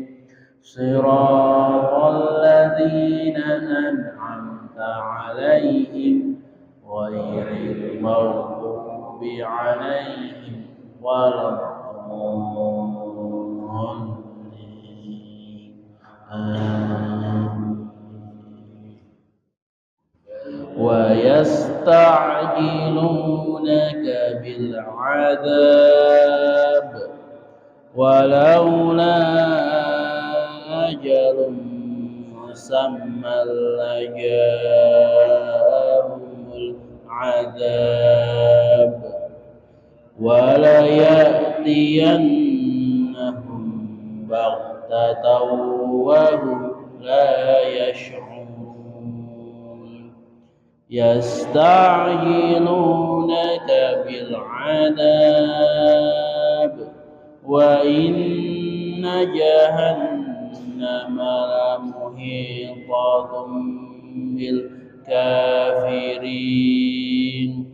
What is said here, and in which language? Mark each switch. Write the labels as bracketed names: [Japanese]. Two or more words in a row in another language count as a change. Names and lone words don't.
[Arabic] صراط الذين أنعمت عليهم غير المغضوب عليهم ولا الضالين. ويستعجلونك بالعذاب ولولا أجل مسمى لجاءهم العذاب ولا يأتينهم بغتة وهم لا يشعرون يستعجلونك بالعذاب وإن جهنم لمحيطة بالكافرين